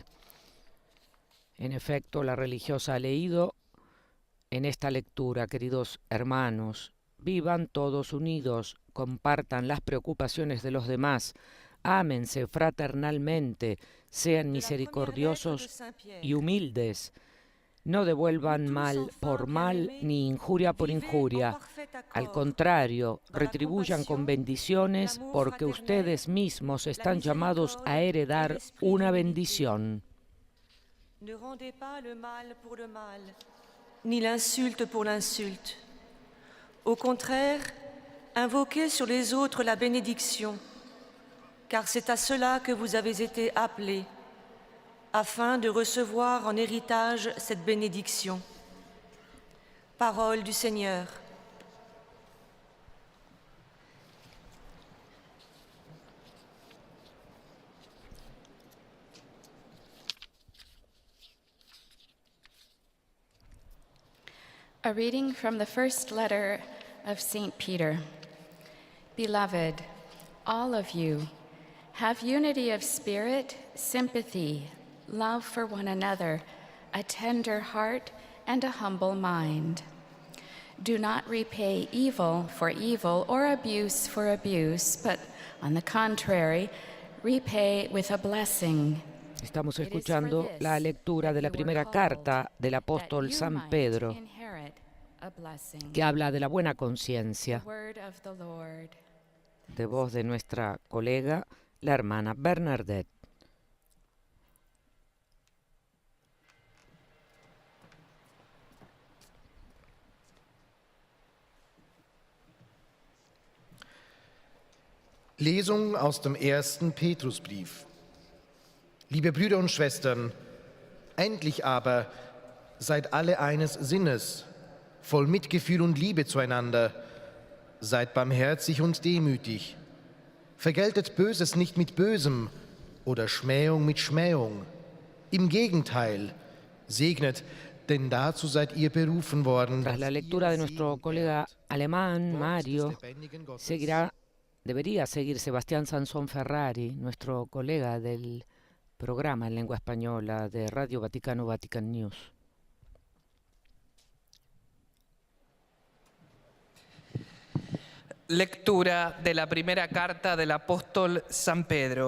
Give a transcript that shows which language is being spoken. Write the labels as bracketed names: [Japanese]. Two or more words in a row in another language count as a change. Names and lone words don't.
[Spanish] En efecto, la religiosa ha leído en esta lectura, queridos hermanos: vivan todos unidos, compartan las preocupaciones de los demás, ámense fraternalmente, sean misericordiosos y humildes. No devuelvan mal por mal ni injuria por injuria. Al contrario, retribuyan con bendiciones, porque ustedes mismos están llamados a heredar una bendición. [French] Ne rendez pas le mal pour le mal, ni l'insulte pour l'insulte. Au contraire, invoquez sur les autres la bénédiction, car c'est à cela que vous avez été appelés, afin de recevoir en héritage cette bénédiction. Parole du Seigneur. [English] A reading from the first letter of St. Peter. Beloved, all of you, have unity of spirit, sympathy, love for one another, a tender heart, and a humble mind. Do not repay evil for evil or abuse for abuse, but on the contrary, repay with a blessing. [Spanish] Estamos escuchando la lectura de la primera carta del apóstol San Pedro, que habla de la buena conciencia, de voz de nuestra colega, la hermana Bernadette. [German] Lesung aus dem ersten Petrusbrief. Liebe Brüder und Schwestern, endlich aber seid alle eines Sinnes, voll Mitgefühl und Liebe zueinander, seid barmherzig und demütig. Vergeltet Böses nicht mit Bösem oder Schmähung mit Schmähung. Im Gegenteil, segnet, denn dazu seid ihr berufen worden. [Spanish] Tras la lectura de nuestro colega alemán, Mario, debería seguir Sebastián Sansón Ferrari, nuestro colega del programa en lengua española de Radio Vaticano, Vatican News. Lectura de la primera carta del apóstol San Pedro.